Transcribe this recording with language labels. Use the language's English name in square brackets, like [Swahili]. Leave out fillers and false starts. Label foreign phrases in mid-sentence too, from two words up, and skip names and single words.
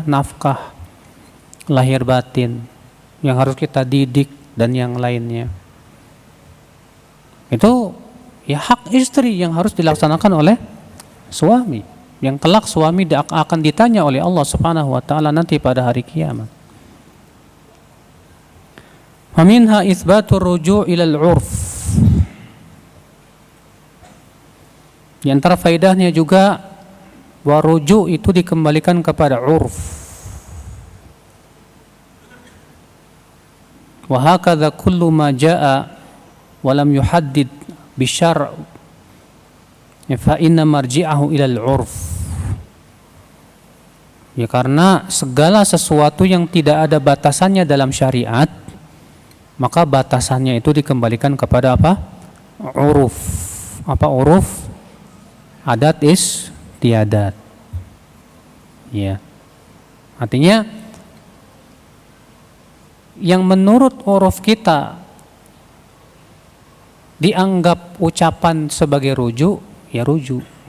[Indonesian] Nafkah lahir batin, yang harus kita didik dan yang lainnya. Itu ya hak istri yang harus dilaksanakan oleh suami. Yang kelak suami akan ditanya oleh Allah [Arabic] سبحانه وتعالى [Indonesian] nanti pada hari kiamat. [Arabic] فمنها إثبات الرجوع إلى العرف. [Indonesian] Di antara faedahnya juga bahwa rujuk itu dikembalikan kepada 'urf. [Arabic] وهكذا كل ما جاء ولم يحدد بالشرع فإن مرجعه إلى العرف. [Indonesian] Ya, karena segala sesuatu yang tidak ada batasannya dalam syariat, maka batasannya itu dikembalikan kepada apa? Uruf. Apa uruf? Adat istiadat. Ya. Artinya yang menurut uruf kita dianggap ucapan sebagai rujuk, ya rujuk.